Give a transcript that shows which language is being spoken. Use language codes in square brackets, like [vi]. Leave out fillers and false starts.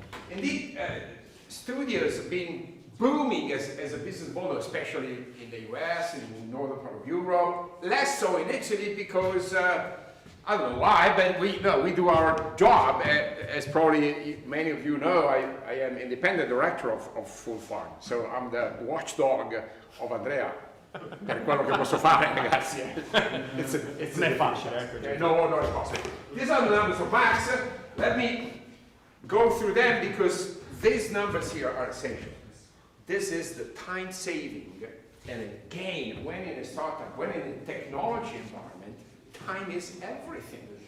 [en] Indeed, studios have been booming as a business model, especially in the US, in the northern part of Europe. Less so in Italy because, I don't know why, but we do our job. As probably many of you know, I am independent director of FoolFarm. So I'm the watchdog of Andrea. [it] Per quello che posso fare, ragazzi. Non è facile. No, [en] it's possible. These are the numbers of Max. Let me go through them because these numbers here are essential. This is the time saving, and again, when in a startup, when in a technology environment, time is everything.